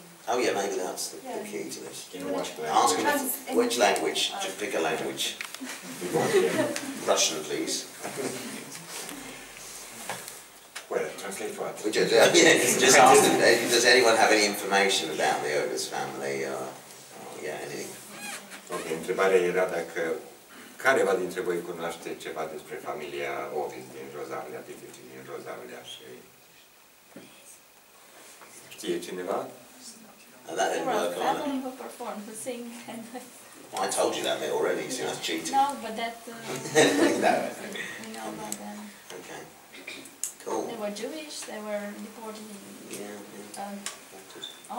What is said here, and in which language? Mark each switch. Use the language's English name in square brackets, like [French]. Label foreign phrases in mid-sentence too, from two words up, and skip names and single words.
[English] Oh yeah, maybe that's the key to this. Ask me which language, to pick a language. Russian, please. Well, translate what? Just ask them, does anyone have any information about the Ovitz family? Anything? [Romanian] Ok, întrebarea era dacă careva dintre voi cunoaște ceva despre familia Ovitz din Rozavlea, Tificii din Rozavlea și... Știe cineva? [English] That didn't work on it. Who performed, who sing, and I told you that bit already, so that's cheating. no, but that No. we know about them. Okay. Cool. They were Jewish. They were deported in Yeah.